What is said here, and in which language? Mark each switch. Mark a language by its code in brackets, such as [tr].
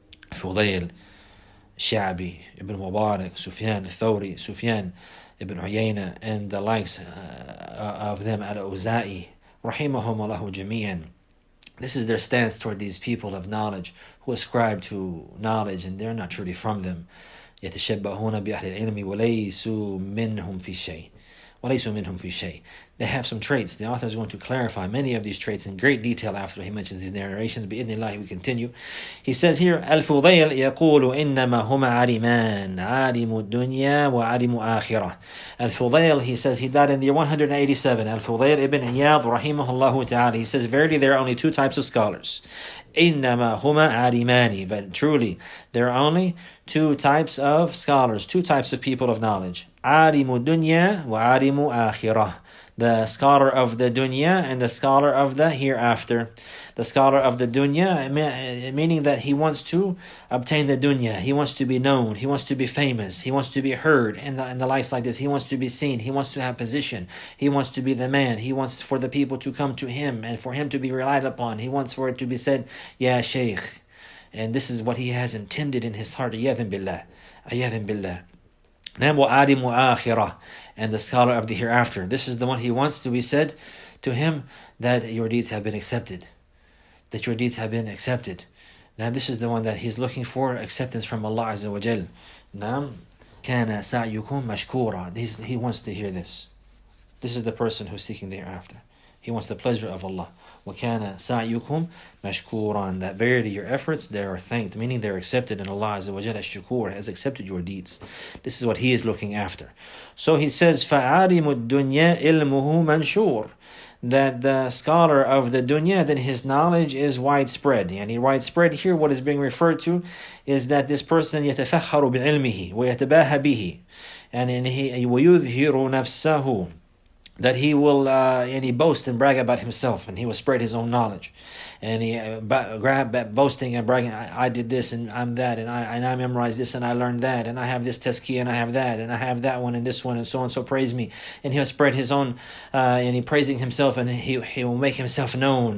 [en] Fudayl, Sha'bi, Ibn Mubarak, Sufyan al-Thawri, Sufyan ibn Uyayna, and the likes of them, al-Uza'i, rahimahumullahu jami'an. This is their stance toward these people of knowledge who ascribe to knowledge and they're not truly from them. [ar] يتشبهون بأهل العلم وليسوا منهم في شيء. وَلَيْسُوا مِنْهُمْ فِي شَيْءٍ. [en] They have some traits. The author is going to clarify many of these traits in great detail after he mentions these narrations. بإذن we continue. He says here, [ar] Al-Fudayl يقول إنما هما عالمان عالم الدنيا وعالم آخرة. [en] Al-Fudayl, he says, he died in the year 187. Al-Fudayl ibn Iyad rahimahullah ta'ala, he says, verily there are only two types of scholars. [ar] إنما هما عالمان. [en] But truly, there are only two types of scholars, two types of people of knowledge. [ar] عالم الدنيا وعالم آخرة. [en] The scholar of the dunya and the scholar of the hereafter. The scholar of the dunya, meaning that he wants to obtain the dunya, he wants to be known, he wants to be famous, he wants to be heard, and the likes like this. He wants to be seen, he wants to have position, he wants to be the man, he wants for the people to come to him and for him to be relied upon. He wants for it to be said, Ya Shaykh. And this is what he has intended in his heart. Iyadhan billah. Iyadhan billah. And the scholar of the hereafter. This is the one he wants to be said to him that your deeds have been accepted. That your deeds have been accepted. Now this is the one that he's looking for acceptance from Allah Azza wa Jal. Now, [ar] كَانَ سَعْيُكُمْ مَشْكُورًا. [en] He wants to hear this. This is the person who's seeking the hereafter. He wants the pleasure of Allah. [ar] وَكَانَ سَعْيُكُمْ مَشْكُورًا. [en] That verily your efforts, they are thanked, meaning they're accepted, and Allah Azza wa Jalla Ash-Shukur has accepted your deeds. This is what he is looking after. So he says, [ar] فَعَالِمُ الدُّنْيَا إِلْمُهُ مَنْشُورٌ. [en] That the scholar of the dunya, then his knowledge is widespread. Yani widespread here, what is being referred to is that this person [ar] يَتَفَخَّرُ بِعِلْمِهِ وَيَتَبَاهَ بِهِ. [en] And [ar] وَيُظْهِرُ نَفْسَهُ. [en] That he will boast and brag about himself, and he will spread his own knowledge, and he grab boasting and bragging. I did this and I'm that, and I memorized this and I learned that, and I have this tazkiyah and I have that, and I have that one and this one, and so on. So praise me, and he'll spread his own, and he praising himself, and he will make himself known.